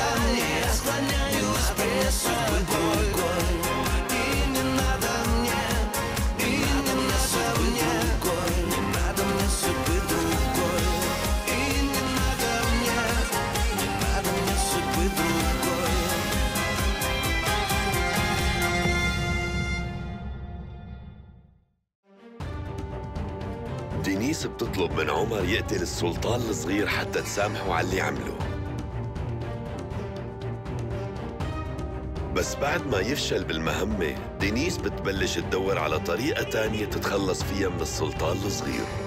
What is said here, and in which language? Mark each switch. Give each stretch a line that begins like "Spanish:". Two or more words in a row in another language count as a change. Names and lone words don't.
Russian: Я склоняюсь пред тобой. И не надо мне, и не надо мне, не надо мне судьбы другой. И не надо мне, не надо мне судьбы другой.
Arabic: دينيس بتطلب من عمر يقتل السلطان الصغير حتى تسامحه على اللي عمله. بس بعد ما يفشل بالمهمة، دينيس بتبلش تدور على طريقة تانية تتخلص فيها من السلطان الصغير.